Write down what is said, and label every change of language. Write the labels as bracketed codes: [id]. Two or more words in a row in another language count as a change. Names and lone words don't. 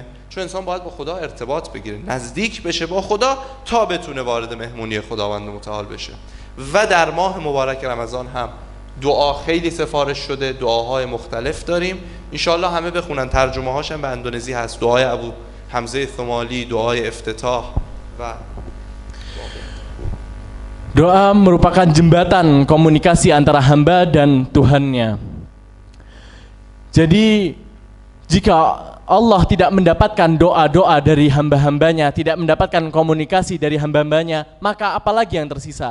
[fa] چون انسان باید با خدا ارتباط بگیره، نزدیک بشه با خدا تا بتونه وارد مهمونی خداوند متعال بشه. و در ماه مبارک رمضان هم دعا خیلی سفارش شده، دعاهای مختلف داریم. انشالله همه بخونن، ترجمه هاش هم به اندونزی هست. دعای ابو حمزه ثمالی، دعای افتتاح و [id] Doa merupakan jembatan komunikasi antara hamba dan Tuhannya. Jadi jika Allah tidak mendapatkan doa-doa dari hamba-hambanya, tidak mendapatkan komunikasi dari hamba-hambanya, maka apalagi yang tersisa?